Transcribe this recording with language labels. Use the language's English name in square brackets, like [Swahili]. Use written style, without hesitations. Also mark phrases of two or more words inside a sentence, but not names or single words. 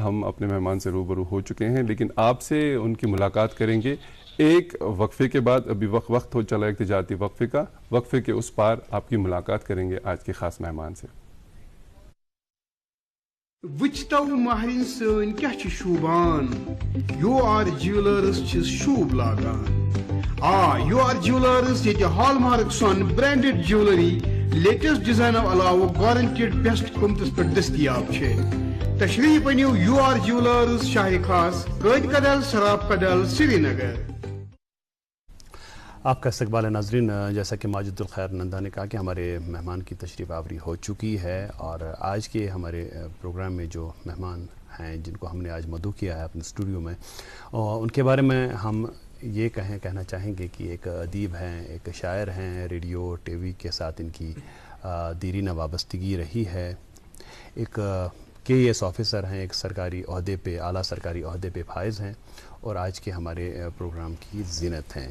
[Urdu] ہم اپنے مہمان سے روبرو ہو چکے ہیں, لیکن آپ سے ان کی ملاقات کریں گے ایک وقفے کے بعد. ابھی وقت ہو چلا ایک تجارتی وقفے کا. وقفے کے اس پار آپ کی ملاقات کریں گے آج کے خاص مہمان سے. [Kashmiri] وچتو مہرین سن کیا چھ شوبان, یو آر جیولرز چھ شوب لاگان. [Urdu] یو آر جیولرز یہ ہال مارک سون [English] branded jewellery latest [Urdu] ڈیزائنو علاوہ [English] guaranteed best [Urdu] قیمتس پر دستیاب ہے. [Kashmiri] تشریف انیو یو آر جیولرز شاہ خاص, قائد کدل, سراب کدل, سری نگر. [Urdu] آپ کا استقبال ہے ناظرین. جیسا کہ ماجد الخیر نندا نے کہا کہ ہمارے مہمان کی تشریف آوری ہو چکی ہے, اور آج کے ہمارے پروگرام میں جو مہمان ہیں جن کو ہم نے آج مدعو کیا ہے اپنے اسٹوڈیو میں, ان کے بارے میں ہم یہ کہنا چاہیں گے کہ ایک ادیب ہیں, ایک شاعر ہیں, [English] radio TV [Urdu] کے ساتھ ان کی دیرینہ وابستگی رہی ہے, ایک KS آفیسر ہیں, ایک سرکاری عہدے پہ, اعلیٰ سرکاری عہدے پہ فائز ہیں, اور آج کے ہمارے پروگرام کی زینت ہیں.